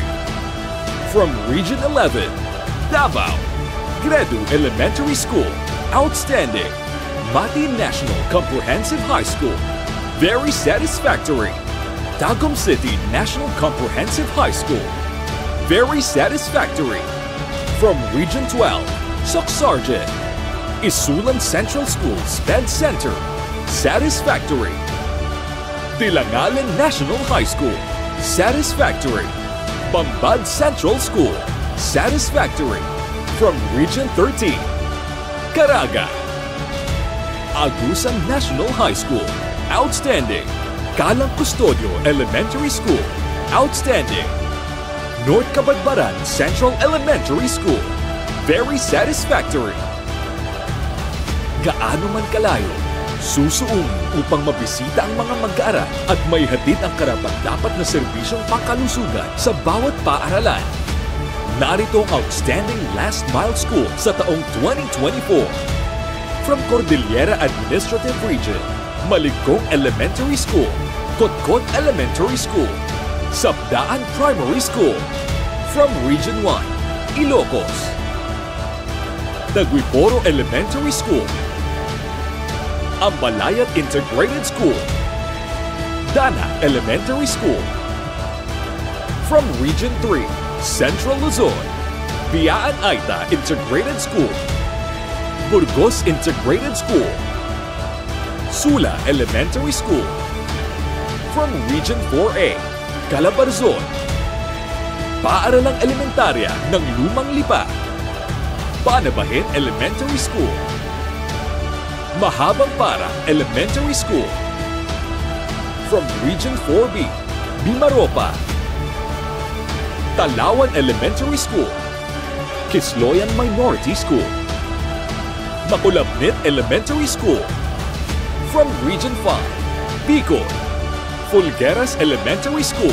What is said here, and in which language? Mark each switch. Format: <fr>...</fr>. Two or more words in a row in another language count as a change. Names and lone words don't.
<en>From Region 11, Davao, Gredu Elementary School, outstanding. Mati National Comprehensive High School, very satisfactory. Tagum City National Comprehensive High School, very satisfactory. From Region 12, Socsargen, Isulan Central School Sped Center, satisfactory. Dilangalan National High School, satisfactory. Bambad Central School, satisfactory. From Region 13, Caraga, Agusan National High School, outstanding. Calang Custodio Elementary School, outstanding. North Cabadbaran Central Elementary School, very satisfactory.</en> <tl>Gaano man kalayo, susuungin upang mabisita ang mga mag-aaral at may hatid ang karapat-dapat na serbisyong pangkalusugan sa bawat paaralan. Narito ang Outstanding Last Mile School sa taong 2024.</tl> <en>From Cordillera Administrative Region, Maligkong Elementary School, Kotkot Elementary School, Sabdaan Primary School. From Region 1, Ilocos, Daguiporo Elementary School, Ambalayat Integrated School, Dana Elementary School. From Region 3, Central Luzon, Biaan Aita Integrated School, Burgos Integrated School, Sula Elementary School. From Region 4A, Calabarzon, Paaralang Elementarya ng Lumang Lipa, Panabahin Elementary School, Mahabang Para Elementary School. From Region 4B, Bimaropa, Talawan Elementary School, Kisloyan Minority School, Makulabnit Elementary School. From Region 5, Bicol, Fulgueras Elementary School.</en>